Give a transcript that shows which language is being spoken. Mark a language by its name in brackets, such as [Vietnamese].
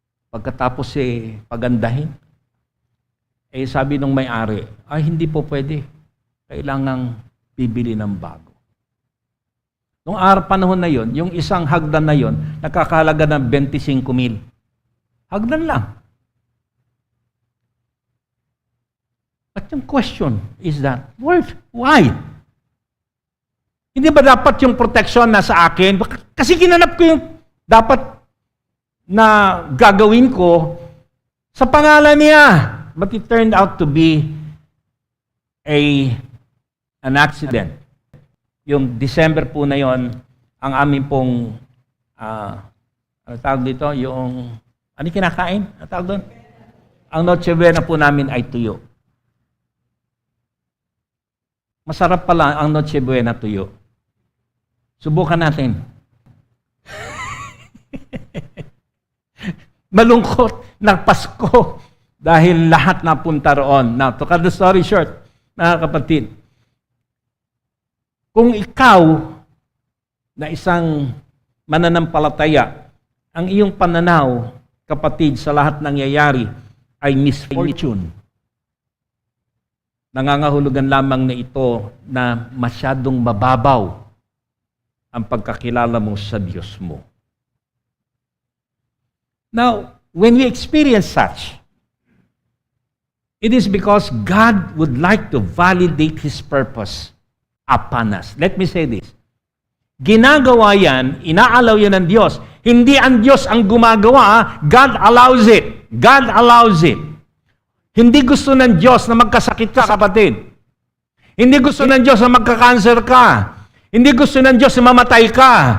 [Filipino] Pagkatapos pagandahin? Eh sabi ng may-ari, ay hindi po pwede. Kailangang bibili ng bago. Noong panahon na yon, yung isang hagdan na yon, nakakahalaga ng 25,000. Hagdan lang. [English] But yung question is that, why? [Filipino] Hindi ba dapat yung protection na sa akin? Kasi ginanap ko yung dapat na gagawin ko sa pangalan niya. [English] But it turned out to be an accident. [Filipino] Yung December po na yon, ang amin pong, ano tawag dito? Ano kinakain? Ano tawag doon? Ang Noche Buena po namin ay tuyo. Masarap pala ang Noche Buena tuyo. Subukan natin. Malungkot na Pasko dahil lahat napunta roon. [English] Now, to cut the story short, [Filipino] mga kapatid, kung ikaw na isang mananampalataya, ang iyong pananaw, kapatid, sa lahat ng nangyayari ay misfortune. Nangangahulugan lamang na ito na masyadong mababaw ang pagkakilala mo sa Diyos mo. [English] Now, when we experience such, it is because God would like to validate His purpose upon us. Let me say this. [Filipino] Ginagawa yan, inaalaw yan ng Diyos. Hindi ang Diyos ang gumagawa, [English] God allows it. God allows it. [Filipino] Hindi gusto ng Diyos na magkasakit ka, kapatid. Hindi gusto ng Diyos na magka-cancer ka. Hindi gusto ng Diyos na mamatay ka.